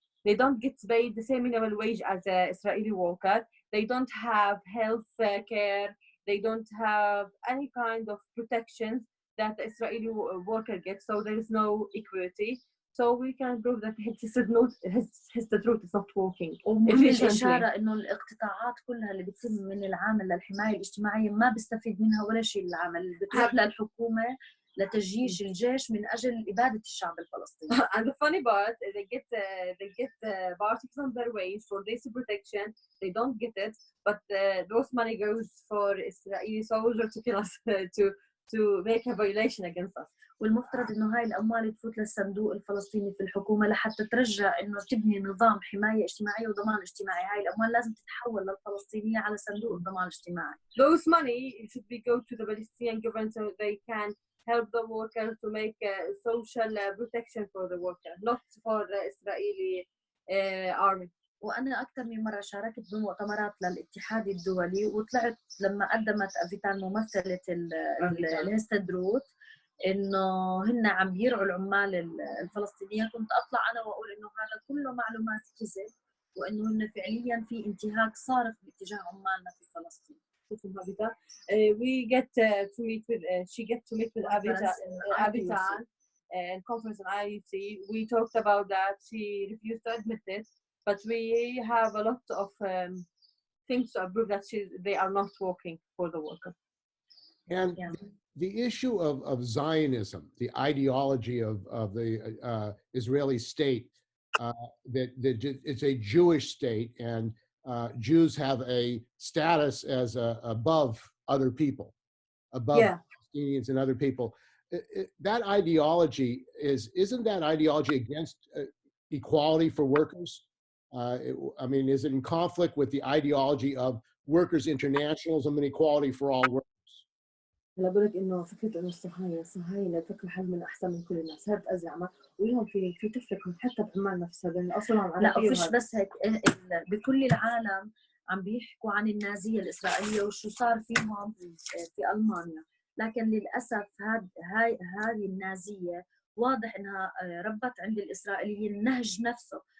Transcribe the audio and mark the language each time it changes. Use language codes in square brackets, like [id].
[en] They don't get paid the same minimum wage as an Israeli worker. They don't have health care. They don't have any kind of protections that the Israeli worker gets. So there is no equity. So we can prove that Histadrut is not working. [ar] ومهم الإشارة إنه الاقتطاعات كلها اللي بتتم من العامل للحماية الاجتماعية ما بيستفيد منها ولا شيء العامل، بتروح للحكومة لتجيش الجيش من أجل إبادة الشعب الفلسطيني. [en] And the funny part, they get part of their wage for basic protection. They don't get it, but those money goes for Israeli soldiers to kill us, to make a violation against us. [ar] والمفترض إنه هاي الأموال تفوت للصندوق الفلسطيني في الحكومة لحتى ترجع إنه تبني نظام حماية اجتماعية وضمان اجتماعي. هاي الأموال لازم تتحول للفلسطينية على صندوق الضمان الاجتماعي. [en] Those money should be go to the Palestinian government so they can help the workers to make social protection for the worker, not for the Israeli army. [ar] وأنا أكثر من مرة شاركت بمؤتمرات للاتحاد الدولي، وطلعت لما قدمت أفيتان ممثلة الهستدروت إنه هن عم يرعوا العمال الفلسطينيين، كنت أطلع أنا وأقول إنه هذا كله معلومات كذب، وإنه هن فعلياً في انتهاك صارخ باتجاه عمالنا في فلسطين. [en] We get to meet with she get to meet with Avitan and conference in IUC. We talked about that. She refused to admit it, but we have a lot of things to prove that they are not working for the worker. And the issue of Zionism, the ideology of the Israeli state, that it's a Jewish state, and Jews have a status as above other people, above Palestinians and other people. That ideology isn't that ideology against equality for workers? I mean, is it in conflict with the ideology of workers' internationalism and equality for all workers? [ar] هلا بقول لك انه فكره انه الصهاينه فكره حل من احسن من كل الناس، هذا ازعمه واليوم في تفرق حتى بعمان نفسها لان اصلا لا فيش بس هيك بكل العالم عم بيحكوا عن النازيه الاسرائيليه وشو صار فيهم في المانيا، لكن للاسف هاي النازيه واضح انها ربت عند الاسرائيليين النهج نفسه